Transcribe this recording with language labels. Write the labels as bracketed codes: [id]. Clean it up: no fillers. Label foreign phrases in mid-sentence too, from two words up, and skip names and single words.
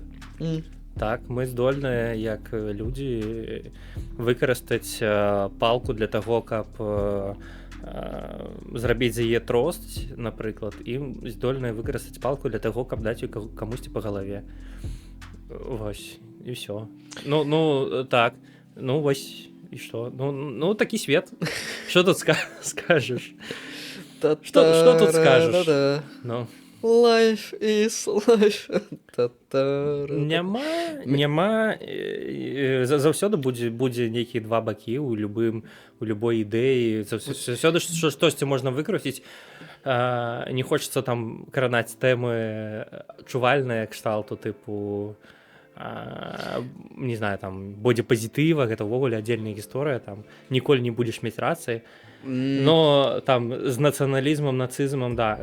[be] Так, мы здольныя, як людзі, выкарыстаць палку для таго, каб зрабіць з яе тросць, напрыклад, і здольныя выкарыстаць палку для таго, каб даць камусьці па галаве. Вось, і ўсё. Ну, так, ну вось. І што? Ну, такі свет. Што тут скажаш? Што тут скажаш? Ну. [en] Life is life. [be] Няма. Заўсёды будзе нейкія два бакі у любой ідэі. Заўсёды штосьці можна выкруціць. Не хочацца там кранаць тэмы чувальныя кшталту, тыпу [ru] не знаю, [be] там бодипозитива, гэта ўвогуле аддзельная гісторыя, там ніколі не будзеш мець рацыі, но там з нацыяналізмам, нацызмам, да.